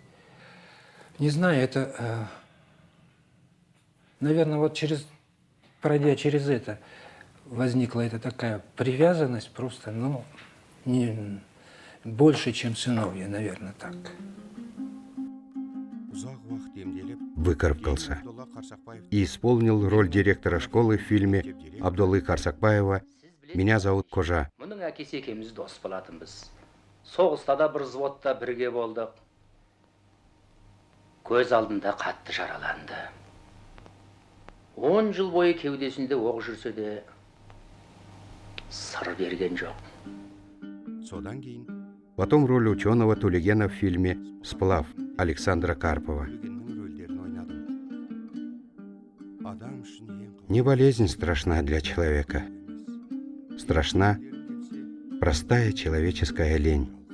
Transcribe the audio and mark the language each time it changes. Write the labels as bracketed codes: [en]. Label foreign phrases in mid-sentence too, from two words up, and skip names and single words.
[ru] Не знаю, это, наверное, вот пройдя через это, возникла эта такая привязанность просто, ну, не больше, чем сыновья, наверное, так. Выкарабкался и исполнил роль директора школы в фильме Абдуллы Карсакбаева «Меня зовут Кожа». [kk] Мұның әкесі екеуміз дос болатынбыз. Соғыста да бір взводта бірге болдық. Көз алдында қатты жараланды. 10 жыл бойы кеудесінде оқ жүрсе де сыр берген жоқ. [ru] Потом роль ученого Тулигена в фильме «Сплав» Александра Карпова. Не болезнь страшна для человека. Страшна простая человеческая лень.